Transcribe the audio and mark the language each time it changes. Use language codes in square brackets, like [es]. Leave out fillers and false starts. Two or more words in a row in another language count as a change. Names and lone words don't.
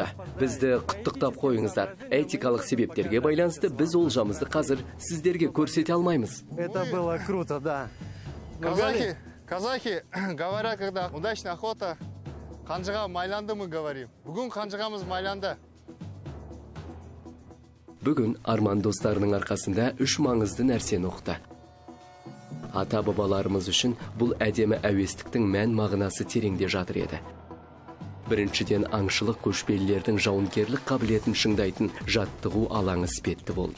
[kk] Бізді құттықтап қойыңыздар. Этикалық себептерге байланысты біз олжамызды қазір сіздерге көрсете алмаймыз. [ru] Это было круто, да. Казахи говорят, когда удачная охота, [kk] қанжыға майланды [ru] мы говорим. [kk] Бүгін қанжығамыз майланды. Бүгін Арман достарының арқасында үш маңызды нәрсені ұқты. Ата-бабаларымыз үшін бұл әдемі әуестіктің мән мағынасы тереңде жатыр еді. Біріншіден, аңшылық көшпелілердің жауынгерлік қабілетін шыңдайтын жаттығу алаңы іспетті болды.